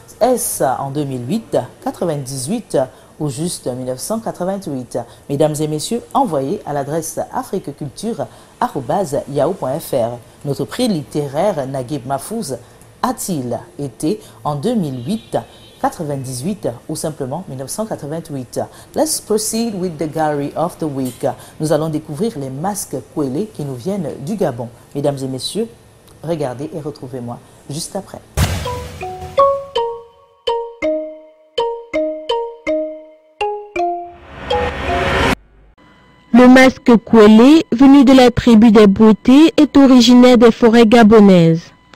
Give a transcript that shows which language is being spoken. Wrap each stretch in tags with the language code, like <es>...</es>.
<fr>Est-ce en 2008, 98 ou juste 1988? Mesdames et messieurs, envoyez à l'adresse afriqueculture@yahoo.fr. Notre prix littéraire Naguib Mahfouz a-t-il été en 2008, 98 ou simplement 1988?</fr> <en>Let's proceed with the gallery of the week.</en> <fr>Nous allons découvrir les masques Kwele qui nous viennent du Gabon. Mesdames et messieurs, regardez et retrouvez-moi juste après. Le masque Kwele, venu de la tribu des Beautés, est originaire des forêts gabonaises.</fr>